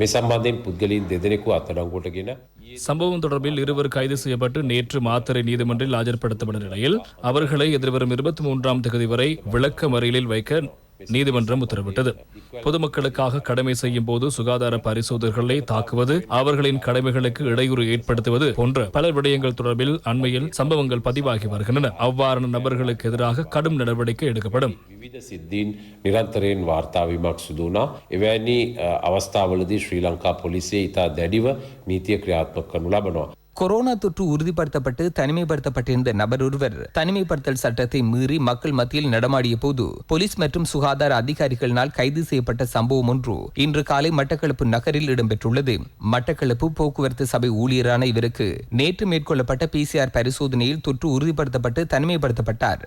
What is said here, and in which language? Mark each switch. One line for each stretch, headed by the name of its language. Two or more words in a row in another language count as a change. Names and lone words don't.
Tamil: சம்பவம் தொடர்பில் 2 கைது செய்யப்பட்டு நேற்று மாத்தறை நீதிமன்றில் ஆஜர்படுத்தப்பட்ட நிலையில் அவர்களை எதிர்வரும் 23ஆம் தேதி வரை விளக்க மறியலில் வைக்க நீதிமன்றம் உத்தரவிட்டது. பொதுமக்களுக்காக கடமை செய்யும் போது சுகாதார பரிசோதகர்களை தாக்குவது, அவர்களின் கடமைகளுக்கு இடையூறு ஏற்படுத்துவது போன்ற பல விடயங்கள் தொடர்பில் அண்மையில் சம்பவங்கள் பதிவாகி வருகின்றன. அவ்வாறான நபர்களுக்கு எதிராக கடும் நடவடிக்கை எடுக்கப்படும்.
Sinhala: විවිධ සිද්ධීන් නිරන්තරයෙන් වාර්තාවීමක් සිදු වුණා. එවැනි අවස්ථාවලදී ශ්‍රී ලංකා පොලිසිය ඉතා දැඩිව නීතිය ක්‍රියාත්මක කරනු ලබනවා.
Tamil: கொரோனா தொற்று உறுதிப்படுத்தப்பட்டு தனிமைப்படுத்தப்பட்டிருந்த நபர் ஒருவர் தனிமைப்படுத்தல் சட்டத்தை மீறி மக்கள் மத்தியில் நடமாடிய போது போலீஸ் மற்றும் சுகாதார அதிகாரிகளினால் கைது செய்யப்பட்ட சம்பவம் ஒன்று இன்று காலை மட்டக்களப்பு நகரில் இடம்பெற்றுள்ளது. மட்டக்களப்பு போக்குவரத்து சபை ஊழியரான இவருக்கு நேற்று மேற்கொள்ளப்பட்ட PCR பரிசோதனையில் தொற்று உறுதிப்படுத்தப்பட்டு தனிமைப்படுத்தப்பட்டார்.